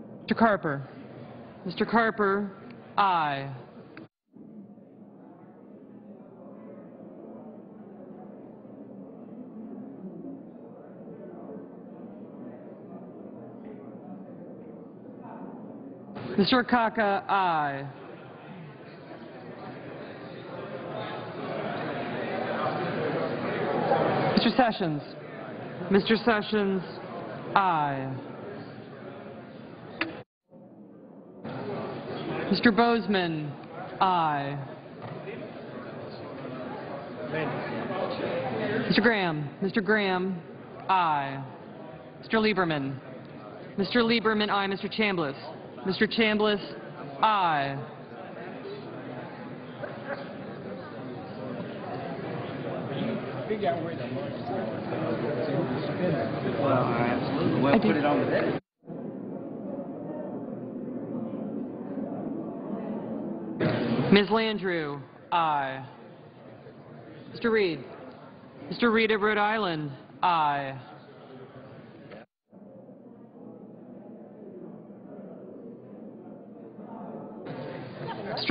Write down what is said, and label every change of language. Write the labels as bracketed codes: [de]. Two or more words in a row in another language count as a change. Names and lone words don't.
[en] Mr. Carper. Mr. Carper, aye. Mr. Akaka, aye. Mr. Sessions. Mr. Sessions, aye. Mr. Bozeman, aye. Mr. Graham. Mr. Graham, aye. Mr. Lieberman. Mr. Lieberman, aye. Mr. Chambliss. Mr. Chambliss, aye. Absolutely. Well, put it on the deck. Ms. Landrieu, aye. Mr. Reed. Mr. Reed of Rhode Island, aye. Mr.